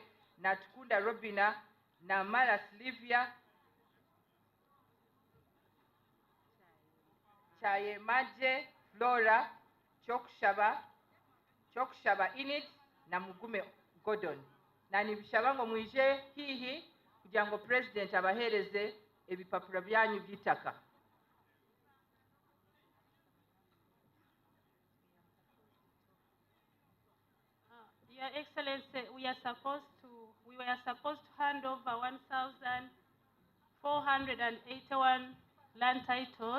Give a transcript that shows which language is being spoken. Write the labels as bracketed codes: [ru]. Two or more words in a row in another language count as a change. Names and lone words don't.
[nyn] Natkunda Robina, Namala Slivia, Chaye Maje Flora, Chokshaba Init, na Mugume Gordon. Nani bishaba ngo mwije hihi kugira ngo president abahereze ebipapuro byanyu by'itaka. [en] Your Excellency, we were supposed to hand over 1,481 land titles.